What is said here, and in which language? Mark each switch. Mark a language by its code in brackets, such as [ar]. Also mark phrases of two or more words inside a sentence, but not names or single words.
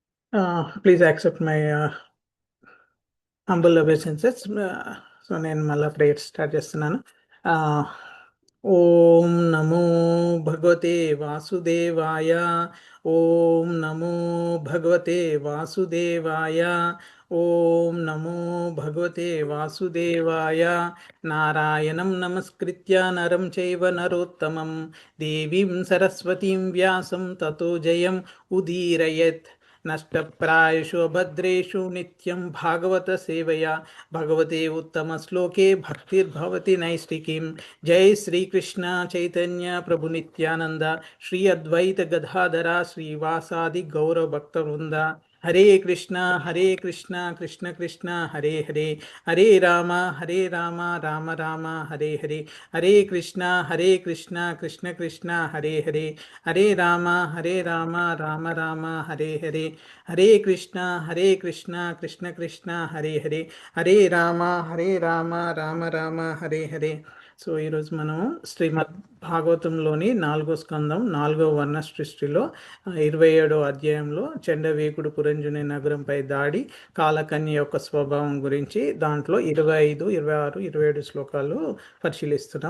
[en] Please accept my humble obeisances. [te] సో నేను మళ్ళీ [en] prayer start [te] చేస్తున్నాను. [sa] ओं नमो भगवते वासुदेवाय. ओं नमो भगवते वासुदेवाय. ओं नमो भगवते वासुदेवाय. नारायणं नमस्कृत्य नरं चैव नरोत्तमं देवीं सरस्वतीं व्यासं ततो जयं उदीरयेत्. नष्टप्रायषु भद्रेषु नित्यं भागवत सेवया भगवते उत्तम श्लोके भक्तिर्भवति नैष्टिकीं. जय श्रीकृष्ण चैतन्य प्रभु नित्यानन्द श्री अद्वैत गदाधर श्रीवासादि गौरव भक्त वृन्द. हरे कृष्ण कृष्ण कृष्ण हरे हरे, हरे राम राम राम हरे हरे. हरे कृष्ण कृष्ण कृष्ण हरे हरे, हरे राम राम राम हरे हरे. हरे कृष्ण कृष्ण कृष्ण हरे हरे, हरे राम राम राम हरे हरे. [te] సో ఈరోజు మనం శ్రీమద్ భాగవతంలోని 4వ స్కందం 4వ వర్ణ సృష్టిలో 27వ అధ్యాయంలో చండవేకుడు పురంజుని నగరంపై దాడి, కాలకన్య యొక్క స్వభావం గురించి దాంట్లో 25, 26, 27 శ్లోకాలు పరిశీలిస్తున్నాం.